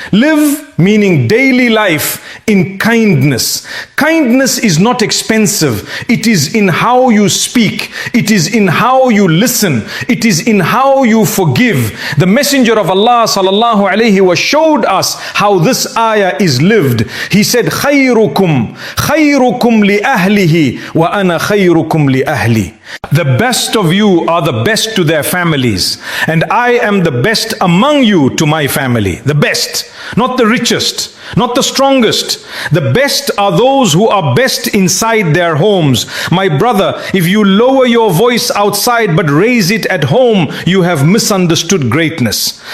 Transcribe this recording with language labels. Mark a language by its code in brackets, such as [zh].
[en] Live, meaning daily life, in kindness. Kindness is not expensive. It is in how you speak. It is in how you listen. It is in how you forgive. The Messenger of Allah sallallahu alaihi wasallam showed us how this ayah is lived. He said, [ar] خَيْرُكُمْ لِأَهْلِهِ وَأَنَا خَيْرُكُمْ لِأَهْلِي. [en] The best of you are the best to their families, and I am the best among you to my family. The best, not the richest, not the strongest. The best are those who are best inside their homes. My brother, if you lower your voice outside but raise it at home, you have misunderstood greatness.